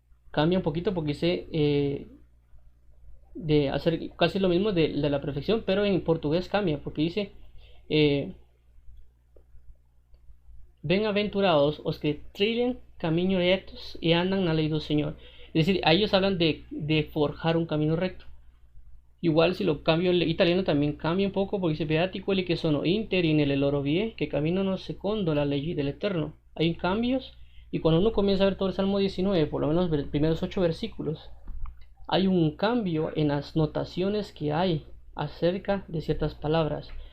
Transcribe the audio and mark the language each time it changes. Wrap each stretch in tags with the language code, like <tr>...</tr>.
<es>Cambia un poquito porque dice de hacer casi lo mismo de la perfección, pero en portugués cambia porque dice:</es> <pt>Bem-aventurados os que trilhan</pt> <es>caminos rectos y andan en la ley del Señor. Es decir, a ellos hablan de forjar un camino recto. Igual si lo cambio el italiano también cambia un poco porque dice:</es> <it>Beati quelli che sono interi nelle loro vie, che camminano secondo la legge dell'Eterno.</it> <es>Hay cambios, y cuando uno comienza a ver todo el Salmo 19, por lo menos los primeros 8 versículos, hay un cambio en las notaciones que hay acerca de ciertas palabras.</es>